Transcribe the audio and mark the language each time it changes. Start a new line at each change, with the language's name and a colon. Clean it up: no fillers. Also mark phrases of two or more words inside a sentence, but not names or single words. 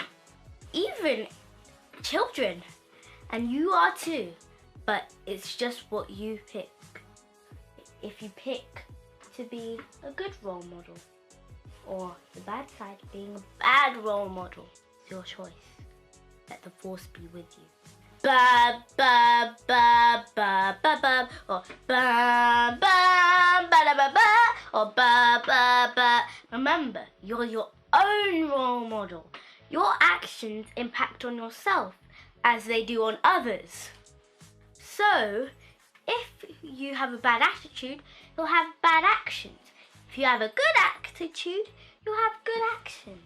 English: Even children. And you are too. But it's just what you pick. If you pick to be a good role model, or the bad side, being a bad role model, it's your choice. Let the force be with you. Ba ba ba ba ba ba, or ba ba ba ba ba, or ba ba ba. Remember, you're your own role model. Your actions impact on yourself as they do on others. So, if you have a bad attitude, you'll have bad actions. If you have a good attitude, you'll have good actions.